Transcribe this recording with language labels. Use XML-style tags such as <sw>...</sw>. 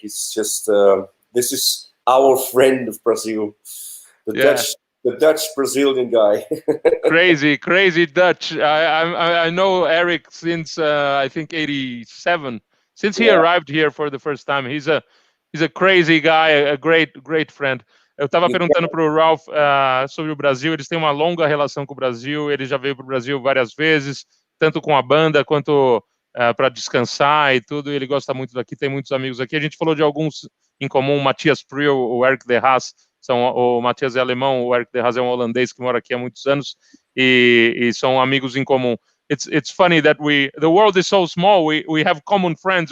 <en>He's just, this is our friend of Brazil, the Dutch Brazilian guy. crazy Dutch. I know Eric since I think '87. Since he arrived here for the first time, he's a crazy guy, a great friend.</en> <pt>Eu estava perguntando para o Ralf sobre o Brasil. Eles têm uma longa relação com o Brasil. Ele já veio para o Brasil várias vezes, tanto com a banda quanto para descansar e tudo. Ele gosta muito daqui. Tem muitos amigos aqui. A gente falou de alguns em comum: Matthias Priel, o Eric De Haas. O Matthias é alemão, o Eric De Haas é um holandês que mora aqui há muitos anos e são amigos em comum.</pt> <en>It's funny that the world is so small. We have common friends.</en>